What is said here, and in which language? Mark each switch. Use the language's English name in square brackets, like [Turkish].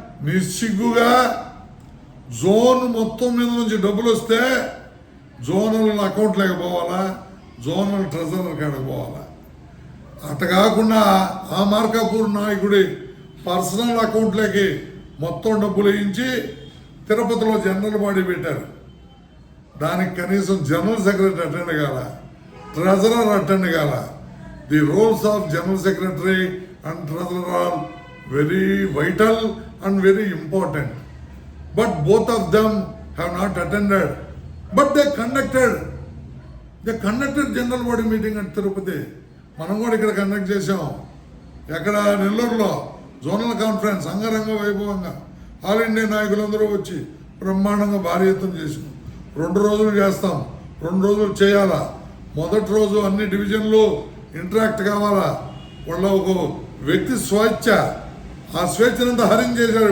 [Telugu] నిస్సిగ్గుగా జోన్ మొత్తం మీద నుంచి డబ్బులు వస్తే జోనల్ అకౌంట్లోకి పోవాలా, జోనల్ ట్రెజరర్ కాడకు పోవాలా. అట్ట కాకుండా ఆ మార్కాపూర్ నాయకుడి పర్సనల్ అకౌంట్లోకి మొత్తం డబ్బులు వేయించి తిరుపతిలో జనరల్ బాడీ పెట్టారు. దానికి కనీసం జనరల్ సెక్రటరీ అటెండ్ కాల, ట్రెజరర్ అటెండ్ కాల. [English] The roles of general secretary and treasurer are very vital and very important, but both of them have not attended, but they conducted general body meeting at Tirupati. [Telugu] మనం కూడా ఇక్కడ conduct చేసాం. ఎక్కడ? నెల్లూరులో zonal conference అంగరంగ వైభవంగా all India నాయకులందరూ వచ్చి బ్రహ్మాండంగా భారీ ఎత్తున చేసినాం. 2 రోజులు చేస్తాం, 2 రోజులు చేయాలా. మొదటి రోజు అన్ని డివిజన్లు ఇంటరాక్ట్ కావాలా. వాళ్ళ ఒక వ్యక్తి స్వేచ్ఛ, ఆ స్వేచ్ఛనంతా హరించేశారు.